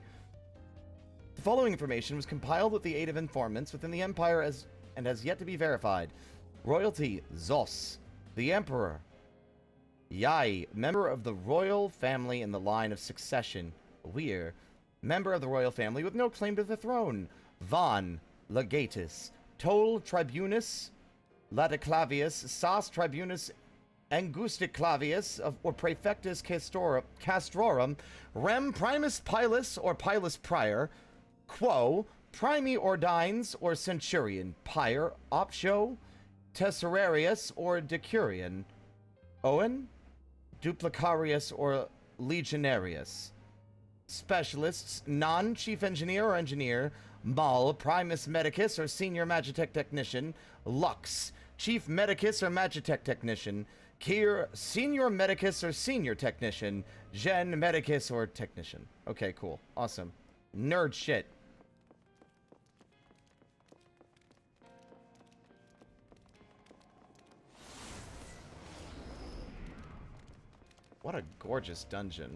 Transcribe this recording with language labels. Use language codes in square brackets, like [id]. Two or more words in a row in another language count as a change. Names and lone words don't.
[en] The following information was compiled with the aid of informants within the Empire and has yet to be verified. Royalty, Zos. The Emperor, Yai, member of the royal family in the line of succession. Weir, member of the royal family with no claim to the throne. Von, legatus. Toll, tribunus. Laticlavius, Sas [la] tribunus Angusticlavius, [en] or [la] praefectus castrorum. [en] Rem [la] primus pilus, [en] or [la] pilus prior. [en] Quo, [la] primi ordines, [en] or centurion. Pyre, optio. Tesserarius, or decurion. Owen, duplicarius, or legionarius. Specialists, non-chief engineer or engineer. Mal, [la] primus medicus, [en] or senior magitech technician. Lux, chief medicus or magitech technician. Kier, senior medicus or senior technician. Gen, medicus or technician. Okay, cool. Awesome. Nerd shit. What a gorgeous dungeon.